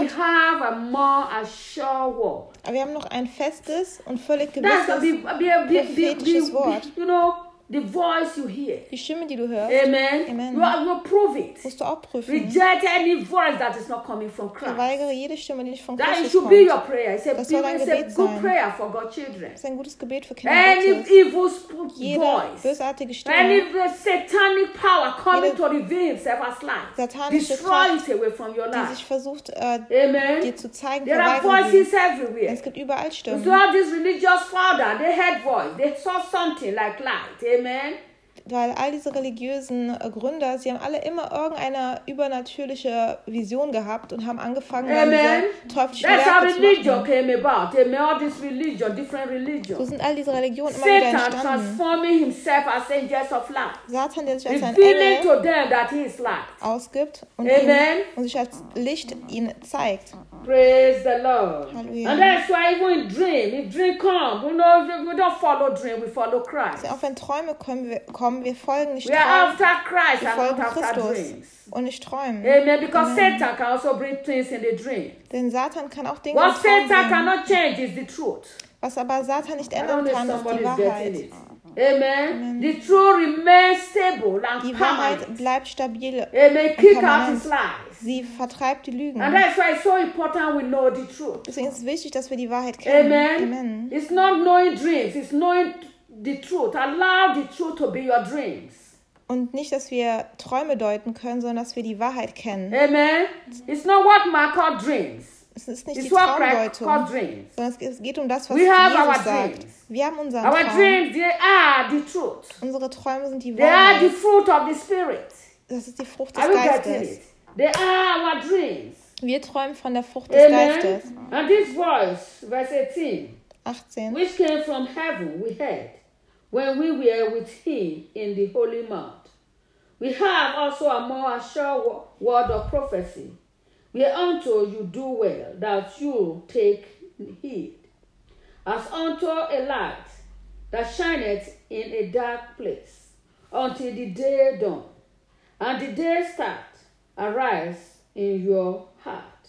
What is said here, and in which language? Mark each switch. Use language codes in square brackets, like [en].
[en] We have a more assured word. [de] Aber wir haben noch ein festes und völlig gewisses prophetisches Wort. [en] You know, the voice you hear. [de] Die Stimme, die du hörst. [en] Amen. Amen. You prove it. [de] Musst du auch prüfen. [en] Reject any voice that is not coming from Christ. [de] Verweigere jede Stimme, die nicht von [en] that [de] Christus [en] should [de] kommt. [en] Be your prayer. It's a, [de] das soll dein Gebet [en] it's a good [de] sein. [en] Prayer for God's children. [de] Das ist ein gutes Gebet für Kinder Gottes. [en] Any evil voice. [de] Jede bösartige Stimme. [en] Any satanic power coming to reveal itself as lies. [de] Satanische Kraft, [en] away from your life. [de] Die sich versucht, [en] Amen. [de] Dir zu zeigen, [en] there are voices everywhere. [de] Es gibt überall Stimmen. [en] So these religious fathers, they heard voice. They saw something like light. Amen. [de] weil all diese religiösen Gründer, sie haben alle immer irgendeine übernatürliche Vision gehabt und haben angefangen, Teufelsschwerter zu machen. [en] That's how religion came about. Amen. All this religion, different religion. [de] So sind all diese Religionen immer wieder entstanden. [en] Satan transforming himself as angels of light. [de] Satan, der sich als ein Engel [en] to them that he is light. [de] Ausgibt und, ihn, und sich als Licht ihnen zeigt. [en] Praise the Lord. [de] Halleluja. [en] And that's why even in dream, if dream come, we don't follow dream, we follow Christ. [de] Also auch wenn Träume kommen, wir folgen nicht Träumen, [en] after Christ, [de] wir folgen Christus und nicht Träumen. [en] Amen. Because Amen. Satan can also bring things in the dream. [de] Denn Satan kann auch Dinge [en] What [de] im Traum Satan bringen. [en] Cannot change is the truth. [de] Was aber Satan nicht ändern kann, ist die Wahrheit. [en] Amen. The truth remains stable and [de] die Wahrheit bleibt stabil. [en] Amen. Kick out his lies. [de] Sie vertreibt die Lügen. [en] And that's why it's so important we know the truth. [de] Deswegen ist es wichtig, dass wir die Wahrheit kennen. [en] Amen. Amen. It's not knowing dreams. It's knowing the truth. Allow the truth to be your dreams. [de] Und nicht, dass wir Träume deuten können, sondern dass wir die Wahrheit kennen. [en] Amen. It's not what man called dreams. [de] Es ist nicht die Traumdeutung, sondern es geht um das, was Jesus sagt. [en] Dreams. [de] Wir haben unseren [en] our [de] Traum. [en] Dreams, they are the truth. [de] Unsere Träume sind die Wahrheit. [en] They are the fruit of the Spirit. [de] Das ist die Frucht des Geistes. [en] They are our dreams. [de] Wir träumen von der Frucht des Geistes. [en] And this voice, verse 18, 18. Which came from heaven, we heard, when we were with him in the holy mount. We have also a more assured word of prophecy. Whereunto you do well that you take heed, as unto a light that shineth in a dark place, until the day dawn, and the day start arise in your heart.